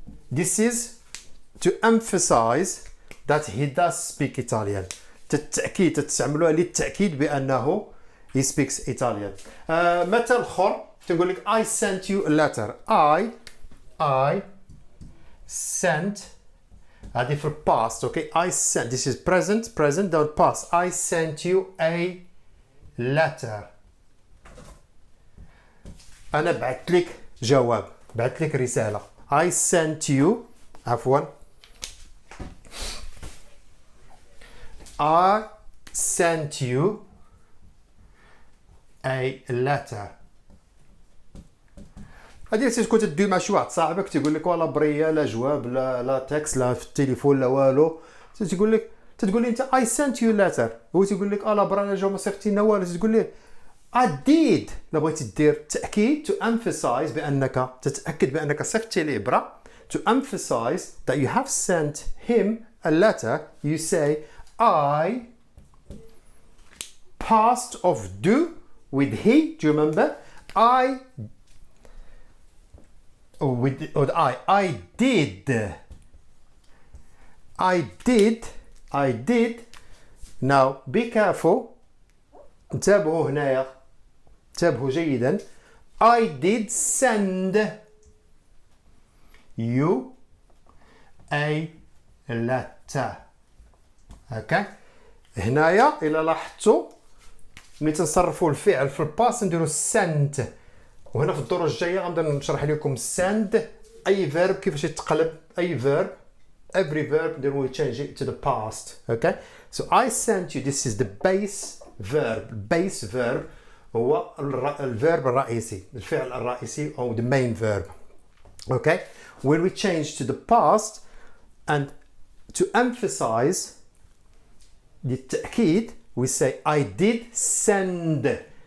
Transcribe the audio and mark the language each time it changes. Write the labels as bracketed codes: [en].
[en] This is to emphasize that he does speak Italian. [ar] التأكيد تستعملوها للتأكيد بأنه [en] he speaks Italian. [ar] مثل آخر تقول لك [en] I sent you a letter. I sent. هذه في past. Okay. I sent. This is present. Don't past. I sent you a letter. [ar] أنا بعت لك جواب. بعت لك رسالة. [en] I sent you. [ar] عفوا. [en] I sent you a letter. [ar] هادي تكون تدوي مع شي واحد صاحبك تيقول لك والله بريه لا جواب لا تكست لا في التليفون لا والو. تقول لي انت [en] I sent you a letter. [ar] هو تيقول لك لا برا انا جواب ما صيفطي لنا والو. تقول ليه [en] I did. [ar] لا بغيتي دير تأكيد [en] to emphasize [ar] بأنك تتأكد بأنك صيفطتي ليه برا. [en] To emphasize that you have sent him a letter, you say I past of do with he. Do you remember? I with I did. I did. Now be careful. [ar] انتبهوا هنايا. انتبهوا جيدا. [en] I did send you a letter. هكا. [ar] هنايا إلا لاحظتوا ملي تنصرفوا الفعل في الباس نديرو sent. وهنا في الدروس الجايه غنبدا نشرح لكم send اي verb كيفاش يتقلب اي verb. [en] Every verb then we change it to the past. Okay, so I sent you. This is the base verb. [ar] Base verb هو الverb الرئيسي، الفعل الرئيسي أو [en] the main verb. Okay, when we change to the past and to emphasize للتأكيد we say I did send.